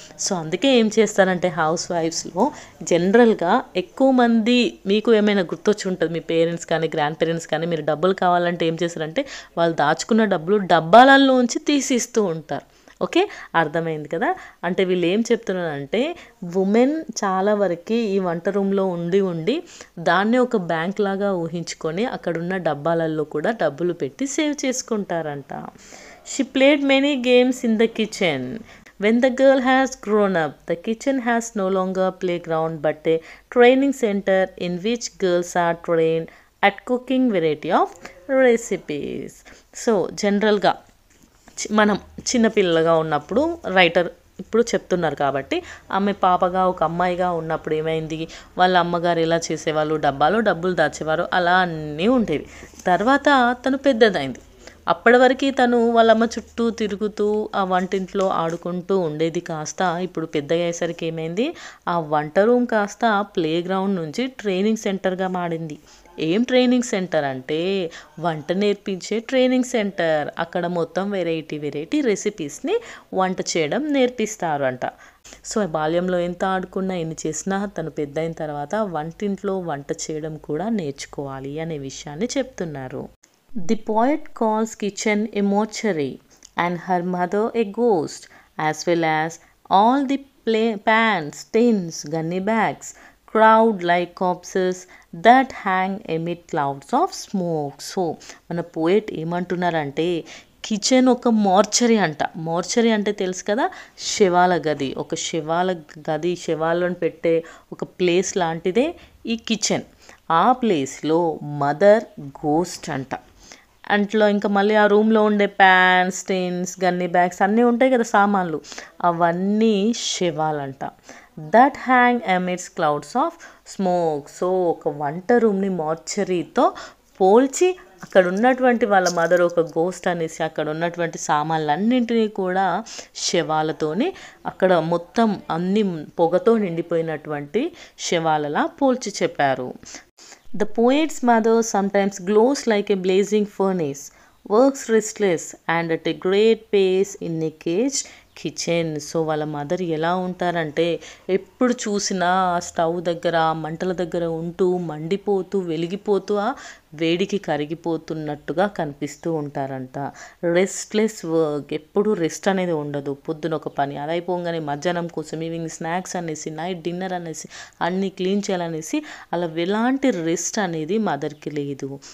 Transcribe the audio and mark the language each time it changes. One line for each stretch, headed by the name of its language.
Telugu: So అందుకే ఏం చేస్తారంటే హౌస్ వైఫ్స్లో జనరల్గా ఎక్కువ మంది, మీకు ఏమైనా గుర్తొచ్చి ఉంటుంది, మీ పేరెంట్స్ కానీ గ్రాండ్ పేరెంట్స్ కానీ మీరు డబ్బులు కావాలంటే ఏం చేస్తారంటే వాళ్ళు దాచుకున్న డబ్బులు డబ్బాలలోంచి తీసిస్తూ ఉంటారు. ఓకే, అర్థమైంది కదా. అంటే వీళ్ళు ఏం చెప్తున్నారంటే ఉమెన్ చాలా వరకు ఈ వంట రూమ్లో ఉండి దాన్ని ఒక బ్యాంక్ లాగా ఊహించుకొని అక్కడున్న డబ్బాలలో కూడా డబ్బులు పెట్టి save చేసుకుంటారంట.
English: She played many games in the kitchen. When the girl has grown up, the kitchen has no longer a playground but a training center in which girls are trained at cooking variety of recipes.
Telugu: So జనరల్గా మనం చిన్నపిల్లలుగా ఉన్నప్పుడు writer ఇప్పుడు చెప్తున్నారు కాబట్టి ఆమె పాపగా ఒక అమ్మాయిగా ఉన్నప్పుడు ఏమైంది, వాళ్ళ అమ్మగారు ఎలా చేసేవాళ్ళు, డబ్బాలో డబ్బులు దాచేవారు, అలా అన్నీ ఉండేవి. తర్వాత తను పెద్దదైంది. అప్పటి వరకు తను వాళ్ళమ్మ చుట్టూ తిరుగుతూ ఆ వంటింట్లో ఆడుకుంటూ ఉండేది కాస్త ఇప్పుడు పెద్ద అయ్యేసరికి ఏమైంది, ఆ వంట రూమ్ కాస్త ప్లే గ్రౌండ్ నుంచి ట్రైనింగ్ సెంటర్గా మారింది. ఏం ట్రైనింగ్ సెంటర్ అంటే వంట నేర్పించే ట్రైనింగ్ సెంటర్. అక్కడ మొత్తం వెరైటీ రెసిపీస్ని వంట చేయడం నేర్పిస్తారు అంట. సో బాల్యంలో ఎంత ఆడుకున్నా ఎన్ని చేసినా తను పెద్ద అయిన తర్వాత వంటింట్లో వంట చేయడం కూడా నేర్చుకోవాలి అనే విషయాన్ని చెప్తున్నారు.
English: The poet calls kitchen a mortuary and her mother a ghost, as well as all the pans, tins, gunny bags, crowd like corpses that hang amid clouds of smoke.
Telugu: So మన పోయట్ ఏమంటున్నారంటే kitchen ఒక mortuary అంట. Mortuary అంటే తెలుసు కదా, శవాల గది. ఒక శవాల గది, శవాలను పెట్టే ఒక ప్లేస్ లాంటిదే ఈ కిచెన్. ఆ ప్లేస్లో మదర్ గోస్ట్ అంట. అంట్లో ఇంకా మళ్ళీ ఆ రూమ్లో ఉండే ప్యాన్స్, టిన్స్, గన్నీ బ్యాగ్స్ అన్నీ ఉంటాయి కదా సామాన్లు, అవన్నీ శవాలంట. That hang amidst clouds of smoke. So ఒక వంట రూమ్ని మార్చరీతో పోల్చి అక్కడ ఉన్నటువంటి వాళ్ళ మదర్ ఒక గోస్ట్ అనేసి అక్కడ ఉన్నటువంటి సామాన్లన్నింటినీ కూడా శవాలతోని అక్కడ మొత్తం అన్ని పొగతో నిండిపోయినటువంటి శవాలలా పోల్చి చెప్పారు.
English: The poet's mother sometimes glows like a blazing furnace, works restless and at a great pace in a caged kitchen.
Telugu: So వాళ్ళ మదర్ ఎలా ఉంటారంటే ఎప్పుడు చూసినా ఆ స్టవ్ దగ్గర మంటల దగ్గర ఉంటూ మండిపోతూ వెలిగిపోతూ ఆ వేడికి కరిగిపోతున్నట్టుగా కనిపిస్తూ ఉంటారంట. రెస్ట్లెస్ వర్క్, ఎప్పుడు రెస్ట్ అనేది ఉండదు. పొద్దున ఒక పని అది అయిపోగానే మధ్యాహ్నం కోసం ఈవినింగ్ స్నాక్స్ అనేసి నైట్ డిన్నర్ అనేసి అన్నీ క్లీన్ చేయాలనేసి అలా ఎలాంటి రెస్ట్ అనేది మదర్కి లేదు.